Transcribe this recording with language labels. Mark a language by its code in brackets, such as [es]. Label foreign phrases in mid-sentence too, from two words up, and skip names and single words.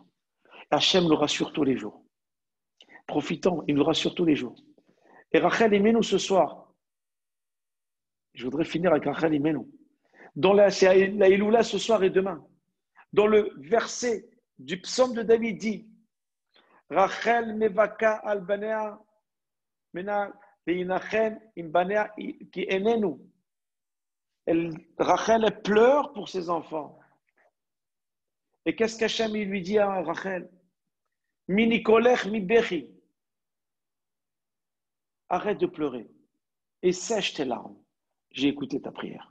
[fr] Hachem nous rassure tous les jours. Profitons, il nous rassure tous les jours. Et Rachel, aimez-nous ce soir. Je voudrais finir avec Rachel, aimez-nous. C'est la Iloula ce soir et demain. Dans le verset du psaume de David dit [he] רחל מבכה על בניה מאנה להנחם עם בניה כי איננו. [fr] Rachel, elle pleure pour ses enfants. Et qu'est-ce qu'Hachem lui dit à Rachel? [he] מנעי קולך מבכי. [fr] arrête de pleurer et sèche tes larmes. J'ai écouté ta prière.